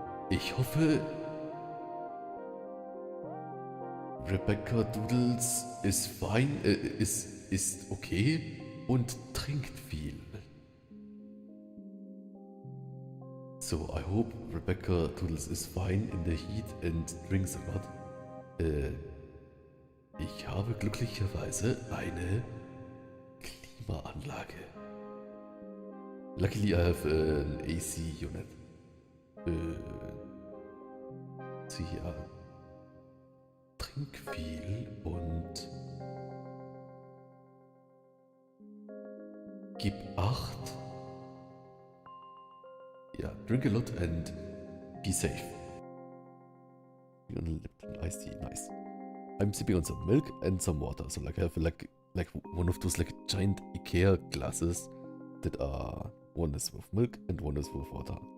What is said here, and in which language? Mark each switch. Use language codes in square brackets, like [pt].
[de] Ich hoffe, Rebecca Doodles ist fein, ist okay und trinkt viel. [en] So, I hope Rebecca Doodles is fine in the heat and drinks a lot. [de] Ich habe glücklicherweise eine Klimaanlage. [en] Luckily I have an AC unit. [de] So ja, trink viel und gib Acht. [en] Yeah, drink a lot and be safe. On a Lipton iced tea, nice. I'm sipping on some milk and some water, so like I have like one of those like giant IKEA glasses that are, one is with milk and one is with water.